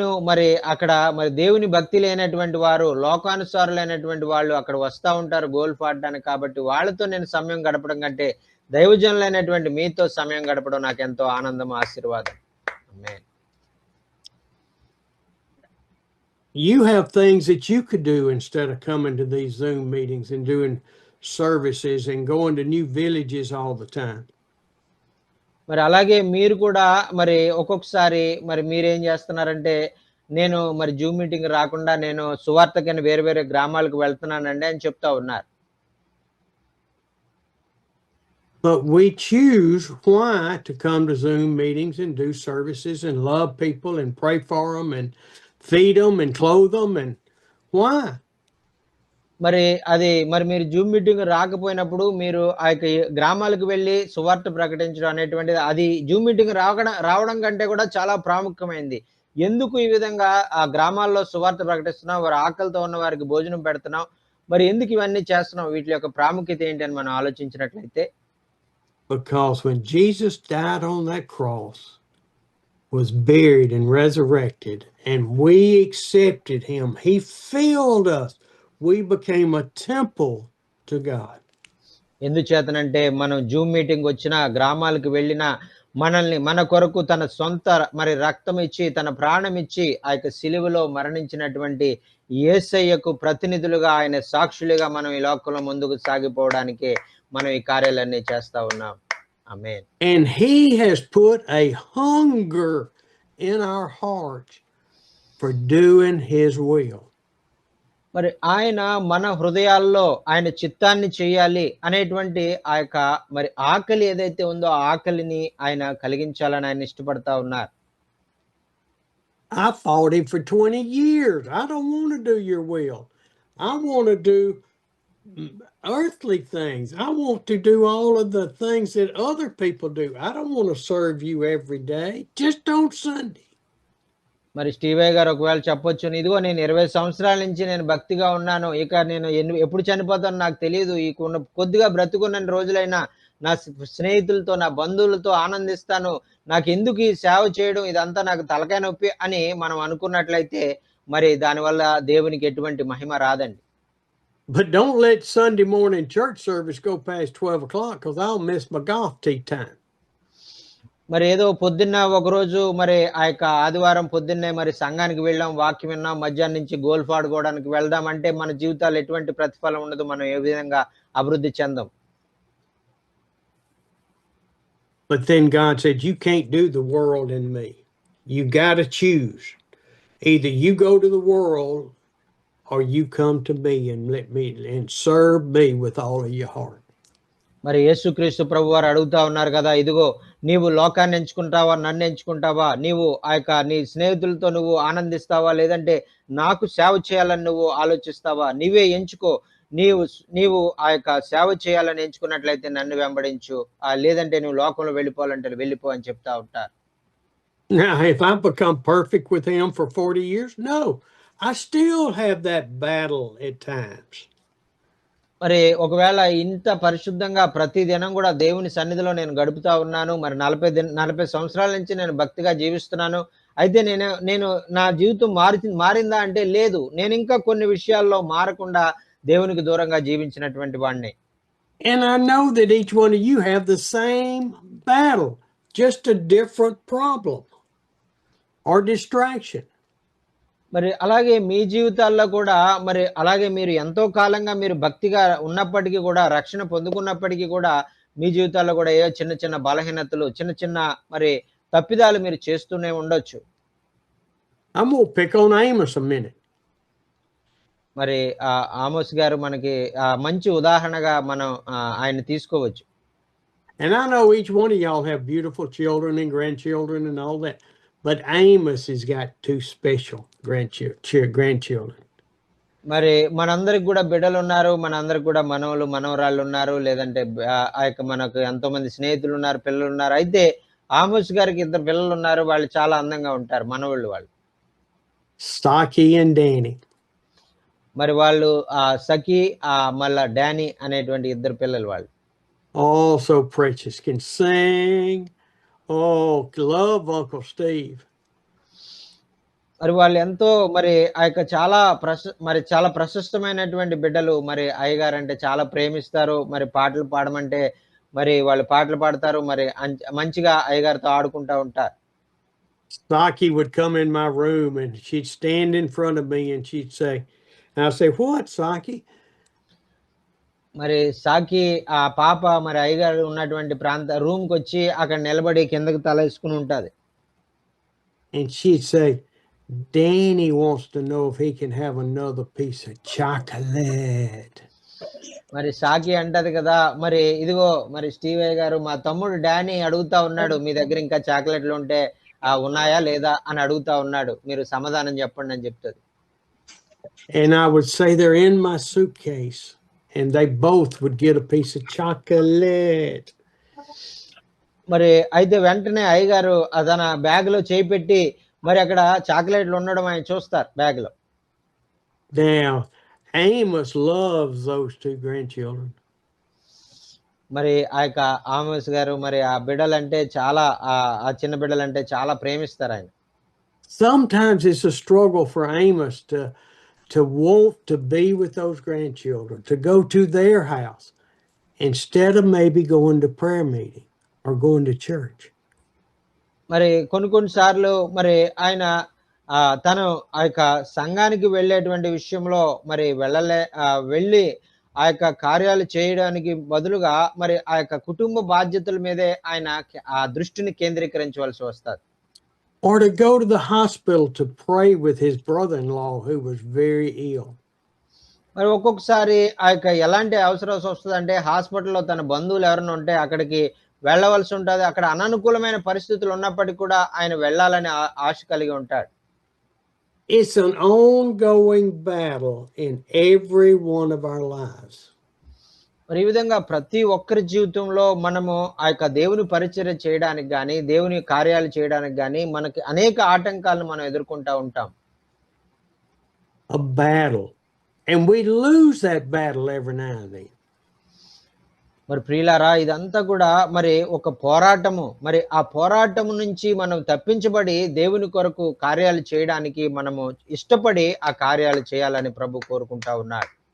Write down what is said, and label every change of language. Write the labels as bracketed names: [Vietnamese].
[Telugu] మరి అక్కడ మరి దేవుని భక్తి లేనటువంటి వారు, లోకానుసారులైనటువంటి వాళ్ళు అక్కడ వస్తా ఉంటారు గోల్ఫ్ ఆడడానికి. కాబట్టి వాళ్ళతో నేను సమయం గడపడం కంటే, దైవజనులైనటువంటి మీతో సమయం గడపడం నాకెంతో ఆనందం, ఆశీర్వాదం. ఆమేన్. [English] You have things that you could do instead of coming to these Zoom meetings and doing services and going to new villages all the time. [Telugu] మరి అలాగే మీరు కూడా మరి ఒక్కొక్కసారి మరి మీరేం చేస్తున్నారంటే, నేను మరి జూమ్ మీటింగ్ రాకుండా నేను సువార్తకని వేరే వేరే గ్రామాలకు వెళ్తున్నానండి అని చెప్తా ఉన్నారు. [English] But we choose why to come to Zoom meetings and do services and love people and pray for them and feed them and clothe them and why? [Telugu] మరి మీరు జూమ్ మీటింగ్ రాకపోయినప్పుడు మీరు ఆ యొక్క గ్రామాలకు వెళ్లి సువార్త ప్రకటించడం అనేటువంటిది అది జూమ్ మీటింగ్ రావడం కంటే కూడా చాలా ప్రాముఖ్యమైంది. ఎందుకు ఈ విధంగా ఆ గ్రామాల్లో సువార్త ప్రకటిస్తున్నాం, వారి ఆకలితో ఉన్న వారికి భోజనం పెడుతున్నాం, మరి ఎందుకు ఇవన్నీ చేస్తున్నాం, వీటి యొక్క ప్రాముఖ్యత ఏంటి అని మనం ఆలోచించినట్లయితే, [English] because when Jesus died on that cross, was buried and resurrected, and we accepted him, he filled us. We became a temple to God. [Telugu] ఎందుచేతనంటే మనం జూమ్ మీటింగ్ వచ్చినా, గ్రామాలకు వెళ్ళినా, మనల్ని మన కొరకు తన సొంత మరి రక్తం ఇచ్చి, తన ప్రాణం ఇచ్చి ఆ యొక్క సిలువలో మరణించినటువంటి యేసయ్యకు ప్రతినిధులుగా, ఆయన సాక్షులుగా మనం ఈ లోకంలో ముందుకు సాగిపోవడానికి మనం ఈ కార్యాలన్నీ చేస్తా ఉన్నాం. ఆమేన్. [English] And he has put a hunger in our hearts for doing his will. [Telugu] మరి ఆయన మన హృదయాల్లో ఆయన చిత్తాన్ని చేయాలి అనేటువంటి ఆ యొక్క మరి ఆకలి ఏదైతే ఉందో ఆ ఆకలిని ఆయన కలిగించాలని ఆయన ఇష్టపడతా ఉన్నారు. [English] I fought him for 20 years. I don't want to do your will. I want to do earthly things. I want to do all of the things that other people do. I don't want to serve you every day, just on Sunday. [Telugu] మరి స్టీవయ్య గారు ఒకవేళ చెప్పొచ్చు, ఇదిగో నేను 20 సంవత్సరాల నుంచి నేను భక్తిగా ఉన్నాను, ఇక నేను ఎప్పుడు చనిపోతానో నాకు తెలియదు, ఈ కొద్దిగా బ్రతుకున్న రోజులైనా నా స్నేహితులతో, నా బంధువులతో ఆనందిస్తాను, నాకు ఎందుకు ఈ సేవ చేయడం, ఇదంతా నాకు తలకాయ నొప్పి అని మనం అనుకున్నట్లయితే మరి దానివల్ల దేవునికి ఎటువంటి మహిమ రాదండి. [English] But don't let Sunday morning church service go past 12 o'clock because I'll miss my golf tee time. [Telugu] మరి ఏదో పొద్దున్న ఒకరోజు మరి ఆ యొక్క ఆదివారం పొద్దున్నే మరి సంఘానికి వెళ్ళాం, వాక్యం విన్నాం, మధ్యాహ్నం నుంచి గోల్ఫ్ ఆడుకోవడానికి వెళ్దాం అంటే మన జీవితాలు ఎటువంటి ప్రతిఫలం ఉండదు, మనం ఏ విధంగా అభివృద్ధి చెందాం. [English] But then God said, you can't do the world and me. You got to choose. Either you go to the world or you come to me and let me and serve me with all of your heart. [Telugu] మరి యేసుక్రీస్తు ప్రభువారు అడుగుతా ఉన్నారు కదా, ఇదిగో నీవు లోకాన్ని ఎంచుకుంటావా, నన్ను ఎంచుకుంటావా, నీవు ఆ యొక్క నీ స్నేహితులతో నువ్వు ఆనందిస్తావా, లేదంటే నాకు సేవ చేయాలని నువ్వు ఆలోచిస్తావా, నీవే ఎంచుకో. నీవు ఆ యొక్క సేవ చేయాలని ఎంచుకున్నట్లయితే నన్ను వెంబడించు, లేదంటే నువ్వు లోకంలో వెళ్ళిపోవాలంటే వెళ్ళిపో అని చెప్తా ఉంటారు. [English] Now, if I become perfect with him for 40 years, no, I still have that battle at times. [Telugu] మరి ఒకవేళ ఇంత పరిశుద్ధంగా ప్రతి దినం కూడా దేవుని సన్నిధిలో నేను గడుపుతా ఉన్నాను, మరి 40 సంవత్సరాల నుంచి నేను భక్తిగా జీవిస్తున్నాను, అయితే నేను నా జీవితం మారిందా అంటే లేదు, నేను ఇంకా కొన్ని విషయాల్లో మారకుండా దేవునికి దూరంగా జీవించినటువంటి వాడిని. [English] And I know that each one of you have the same battle, just a different problem or distraction. [Telugu] మరి అలాగే మీ జీవితాల్లో కూడా మరి అలాగే మీరు ఎంతో కాలంగా మీరు భక్తిగా ఉన్నప్పటికీ కూడా, రక్షణ పొందుకున్నప్పటికీ కూడా మీ జీవితాల్లో కూడా ఏ చిన్న చిన్న బలహీనతలు, చిన్న చిన్న మరి తప్పిదాలు మీరు చేస్తూనే ఉండొచ్చు. [English] I'm going to pick on Amos a minute. [Telugu] మరి ఆమోస్ గారు మనకి మంచి ఉదాహరణగా మనం ఆయన తీసుకోవచ్చు. [English] And I know each one of y'all have beautiful children and grandchildren and all that. But Amos has got 2 special grandchildren. [Telugu] మరి మనందరికి కూడా బిడ్డలు ఉన్నారు, మనందరికి కూడా మనవలు మనవరాళ్ళు ఉన్నారు, లేదంటే ఆ యొక్క మనకు ఎంతో మంది స్నేహితులు ఉన్నారు, పిల్లలు ఉన్నారు. అయితే ఆమోస్ గారికి ఇద్దరు పిల్లలు ఉన్నారు, వాళ్ళు చాలా అందంగా ఉంటారు, మనవళ్ళు వాళ్ళు. [English] Stocky and Danny. [Telugu] మరి వాళ్ళు సఖి మళ్ళా డానీ అనేటువంటి ఇద్దరు పిల్లలు వాళ్ళు. [English] All so precious, can sing. Oh, love Uncle Steve. [Telugu] మరి వాళ్ళు ఎంతో మరి ఆ యొక్క చాలా ప్రశస్తమైనటువంటి బిడ్డలు. మరి అయ్యగారంటే చాలా ప్రేమిస్తారు. మరి పాటలు పాడమంటే మరి వాళ్ళు పాటలు పాడతారు. మరి మంచిగా అయ్యగారితో ఆడుకుంటా ఉంటారు. [English] Stocky would come in my room and she'd stand in front of me and she'd say, and I'd say, "What, Stocky?" [Telugu] మరి సాకి ఆ పాప మరి అయ్యగారు ఉన్నటువంటి రూమ్‌కి వచ్చి అక్కడ నిలబడి కిందకి తలేసుకొని ఉంటది. [English] And she'd say, "Danny wants to know if he can have another piece of chocolate." [Telugu] మరి సాకి అంటది కదా, మరి ఇదిగో మరి స్టీవ్ అయ్య గారు, మా తమ్ముడు డానీ అడుగుతా ఉన్నాడు, మీ దగ్గర ఇంకా చాక్లెట్లు ఉంటే ఉన్నాయా లేదా అని అడుగుతా ఉన్నాడు, మీరు సమాధానం చెప్పండి అని చెప్తది. [English] And I would say, "They're in my suitcase." And they both would get a piece of chocolate. [Telugu] మరి అయితే వెంటనే అయ్యగారు తన బ్యాగ్‌లో చేయి పెట్టి మరి అక్కడ చాక్లెట్లు ఉండడం ఆయన చూస్తారు బ్యాగ్‌లో. [English] Now, Amos loves those two grandchildren. [Telugu] మరి ఆ యొక్క ఆమోస్ గారు మరి ఆ బిడ్డలంటే చాలా ఆ చిన్న బిడ్డలంటే చాలా ప్రేమిస్తారు ఆయన. [English] Sometimes it's a struggle for Amos to want to be with those grandchildren, to go to their house instead of maybe going to prayer meeting or going to church. [Telugu] మరి కొన్ని సార్లు మరి ఆయన తను ఆ యొక్క సంఘానికి వెళ్ళేటువంటి విషయంలో మరి వెళ్ళి ఆ యొక్క కార్యాలు చేయడానికి బదులుగా మరి ఆ యొక్క కుటుంబ బాధ్యతల మీదే ఆయన ఆ దృష్టిని కేంద్రీకరించవలసి వస్తది. [English] Or to go to the hospital to pray with his brother-in-law who was very ill. [Telugu] మరి ఒక్కొక్కసారి ఆ యొక్క ఎలాంటి అవసరం వస్తదంటే హాస్పిటల్‌లో తన బంధువులు ఎవరైనా ఉంటే అక్కడికి వెళ్ళవలసి ఉంటది. అక్కడ అననుకూలమైన పరిస్థితులు ఉన్నప్పటికీ కూడా ఆయన వెళ్ళాలని ఆశ కలిగి ఉంటాడు. [English] It's an ongoing battle in every one of our lives. [Telugu] మరి ఈ విధంగా ప్రతి ఒక్కరి జీవితంలో మనము ఆ యొక్క దేవుని పరిచర్య చేయడానికి గాని, దేవుని కార్యాలు చేయడానికి గాని మనకి అనేక ఆటంకాలను మనం ఎదుర్కొంటా ఉంటాం. [English] A battle. And we lose that battle every now and then. [Telugu] మరి ప్రియులారా, ఇదంతా కూడా మరి ఒక పోరాటము. మరి ఆ పోరాటము నుంచి మనం తప్పించబడి దేవుని కొరకు కార్యాలు చేయడానికి మనము ఇష్టపడి ఆ కార్యాలు చేయాలని ప్రభు కోరుకుంటా ఉన్నాడు.